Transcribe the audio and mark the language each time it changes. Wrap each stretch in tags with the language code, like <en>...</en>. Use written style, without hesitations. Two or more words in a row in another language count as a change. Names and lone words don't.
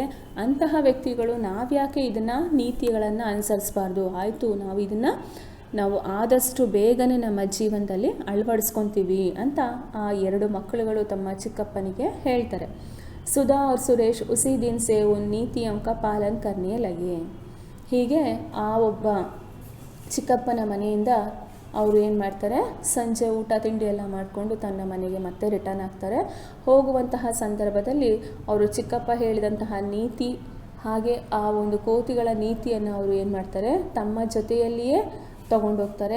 <kn>ಅಂತಹ ವ್ಯಕ್ತಿಗಳು ನಾವ್ಯಾಕೆ ಇದನ್ನು ನೀತಿಗಳನ್ನು ಅನುಸರಿಸಬಾರ್ದು. ಆಯಿತು, ನಾವು ಆದಷ್ಟು ಬೇಗನೆ ನಮ್ಮ ಜೀವನದಲ್ಲಿ ಅಳವಡಿಸ್ಕೊತೀವಿ ಅಂತ ಆ ಎರಡು ಮಕ್ಕಳುಗಳು ತಮ್ಮ ಚಿಕ್ಕಪ್ಪನಿಗೆ ಹೇಳ್ತಾರೆ.</kn> <hi>ಸುಧಾ और ಸುರೇಶ್ उसी दिन से उन नीतियों का पालन करने लगे.</hi> <kn>ಹೀಗೆ ಆ ಒಬ್ಬ ಚಿಕ್ಕಪ್ಪನ ಮನೆಯಿಂದ ಅವರು ಏನು ಮಾಡ್ತಾರೆ, ಸಂಜೆ ಊಟ ತಿಂಡಿ ಎಲ್ಲ ಮಾಡಿಕೊಂಡು ತನ್ನ ಮನೆಗೆ ಮತ್ತೆ ರಿಟರ್ನ್ ಆಗ್ತಾರೆ. ಹೋಗುವಂತಹ ಸಂದರ್ಭದಲ್ಲಿ ಅವರು ಚಿಕ್ಕಪ್ಪ ಹೇಳಿದಂತಹ ನೀತಿ ಹಾಗೆ ಆ ಒಂದು ಕೋತಿಗಳ ನೀತಿಯನ್ನು ಅವರು ಏನು ಮಾಡ್ತಾರೆ, ತಮ್ಮ ಜೊತೆಯಲ್ಲಿಯೇ ತಗೊಂಡೋಗ್ತಾರೆ.</kn>